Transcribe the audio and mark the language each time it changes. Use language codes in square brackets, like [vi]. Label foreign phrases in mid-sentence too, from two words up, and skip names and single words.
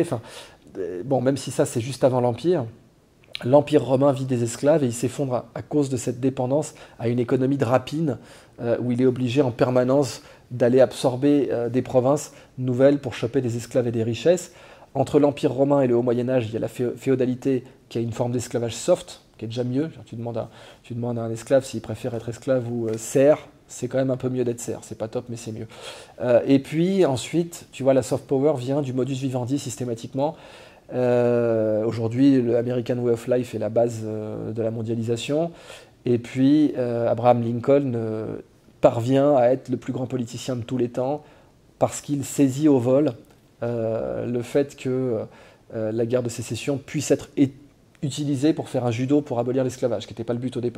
[fr] Enfin, bon, même si ça, c'est juste avant l'Empire, l'Empire romain vit des esclaves et il s'effondre à cause de cette dépendance à une économie de rapine où il est obligé en permanence d'aller absorber des provinces nouvelles pour choper des esclaves et des richesses. Entre l'Empire romain et le Haut Moyen-Âge, il y a la féodalité qui a une forme d'esclavage soft, qui est déjà mieux. Tu demandes à un esclave s'il préfère être esclave ou serf, c'est quand même un peu mieux d'être serf. C'est pas top, mais c'est mieux. Et puis ensuite, tu vois, la [en] soft power [fr] vient du [la] modus vivendi [fr] systématiquement. Aujourd'hui, l' [en] American Way of Life [fr] est la base de la mondialisation. Et puis, Abraham Lincoln parvient à être le plus grand politicien de tous les temps parce qu'il saisit au vol le fait que la guerre de sécession puisse être utilisée pour faire un judo pour abolir l'esclavage, qui n'était pas le but au départ.